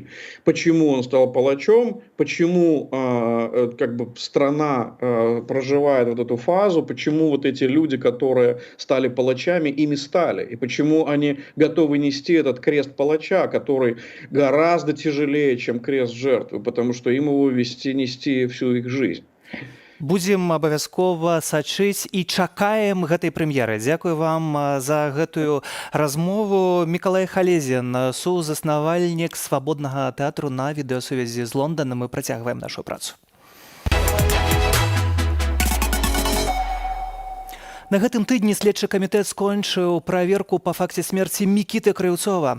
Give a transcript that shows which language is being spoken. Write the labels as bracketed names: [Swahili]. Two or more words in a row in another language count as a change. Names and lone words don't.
[Russian] Почему он стал палачом, почему страна проживает вот эту фазу, почему вот эти люди, которые стали палачами, ими стали, и почему они готовы нести этот крест палача, который гораздо тяжелее, чем крест жертвы, потому что им его нести всю их жизнь. [Belarusian] Будзем абавязкова сачыць і чакаем гэтай прэм'еры. Дзякую вам за гэтую размову. Мікалай Халезін, сузаснавальнік свабоднага тэатру на відэасувязі з Лонданом. Мы працягваем нашу працу. На гэтым тыдні следчы камітэт скончыў праверку па факце смерці Мікіты Крыўцова.